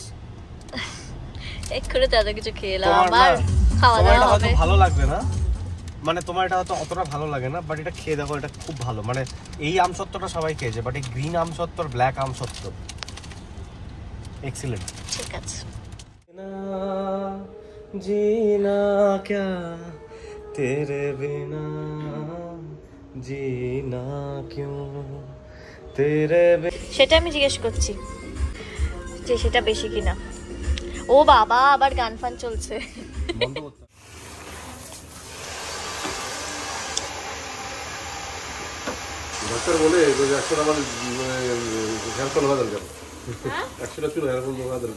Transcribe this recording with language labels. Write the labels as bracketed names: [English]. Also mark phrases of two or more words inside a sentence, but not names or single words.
[Bangla] এক্ষুনি তো এত কিছু খেলাম, আবার খাওয়া দাওয়া হবে। ভালো লাগবে না, মানে তোমার এটা হয়তো অতটা ভালো লাগে না, বাট এটা খেয়ে দেখো, এটা খুব ভালো। মানে এই আমসত্ত্বটা সবাই খেয়েছে, বাট এই গ্রিন আমসত্ত্ব আর ব্ল্যাক আমসত্ত্ব এক্সিলেন্ট। ঠিক আছে। [Hindi] जीना क्या तेरे बिना, जीना क्यों तेरे बिना। [Bangla] সেটা আমি জিজ্ঞেস করছি যে সেটা বেশি কিনা। ও বাবা, আবার গান ফান চলছে। বন্ধ করতে। ডাক্তার বলে যে একশোটা আমার হেয়ারফল হওয়া দরকার, 100টা চুল হেয়ারফল হওয়া দরকার।